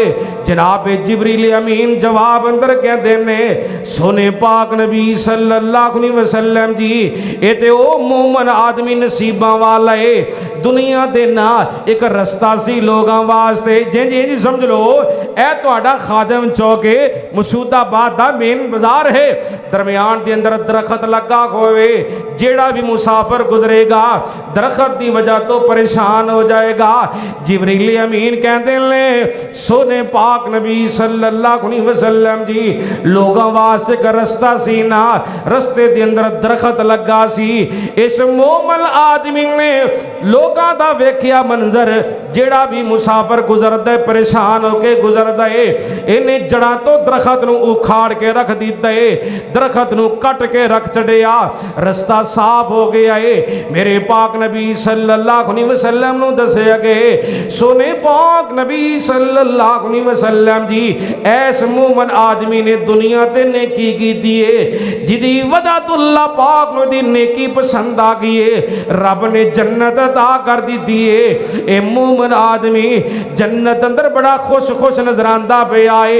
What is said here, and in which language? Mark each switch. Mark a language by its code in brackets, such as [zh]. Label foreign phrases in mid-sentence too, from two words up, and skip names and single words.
[pa] جناب جبریل امین جواب اندر کہتے نے، سوہنے پاک نبی [ar] صلى الله عليه وسلم [pa] جی، یہ تو وہ مومن آدمی نصیبا والا ہے، دنیا دے نا ایک رستہ سی لوگوں واسطے، جی سمجھ لو اے تہاڈا خادم چوک ہے، مسعودآباد دا مین بازار ہے، درمیان کے اندر درخت لگا ہووے، جیہڑا بھی مسافر گزرے گا درخت کی وجہ تو پریشان ہو جائے گا. جبریل امین کہتے نے، سوہنے پاک نبی [ar] صلى الله عليه وسلم [pa] جی، لوگوں واسطے ایک رستہ سی نا، رستے کے اندر درخت لگا سی. اس مومن آدمی نے لوگوں کا ویکھیا منظر، جیہڑا بھی مسافر گزردا ہے پریشان ہوکے گزردا ہے، انہیں جڑا تو درخت نوں اکھاڑ کے رکھ دتا ہے، درخت نوں کٹ کے رکھ چھڈیا، رستہ صاف ہو گیا ہے. میرے پاک نبی [ar] صلى الله عليه وسلم [pa] نوں دسیا گئے، سوہنے پاک نبی [ar] صلى الله عليه وسلم [pa] جی، ایس مومن آدمی نے دنیا تے نیکی کیتی ہے، جدی وجہ تو اللہ پاک نوں دی نیکی پسند آ گئی ہے، رب نے جنت عطا کر دی ہے. اے مومن آدمی جنت اندر بڑا خوش خوش نظر آندا پے آئے.